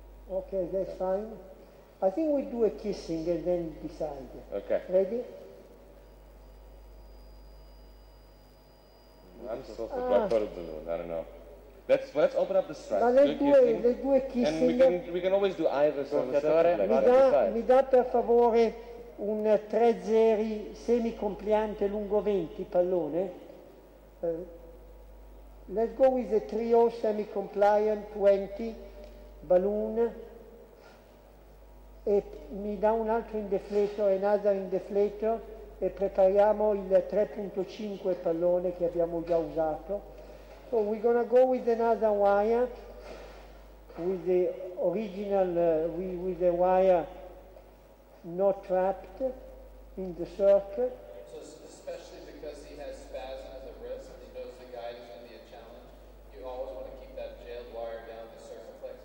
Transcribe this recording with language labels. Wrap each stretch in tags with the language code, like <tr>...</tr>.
<en>Okay, that's fine. I think we do a kissing and then decide. Okay. Ready? I'm still for black-coated balloon, I don't know. Let's open up the strap. Ma let's do a kissing. And we can always do iris on the second</en> <it>Mi dà per favore un 3-0 semi-compliante lungo 20 pallone.</it> <en>Let's go with a 3-0 semi-compliant 20 balloon.</en> <it>E mi dà un altro indeflator,</it> <en>another indeflator,</en> <it>e prepariamo il 3.5 pallone che abbiamo già usato.</it> <en>So we're going to go with another wire, with the original, with the wire not trapped in the circle. So especially because he has spasm at the wrist and he knows the guide is going to be a challenge, you always want to keep that jailed wire down the circumflex.</en>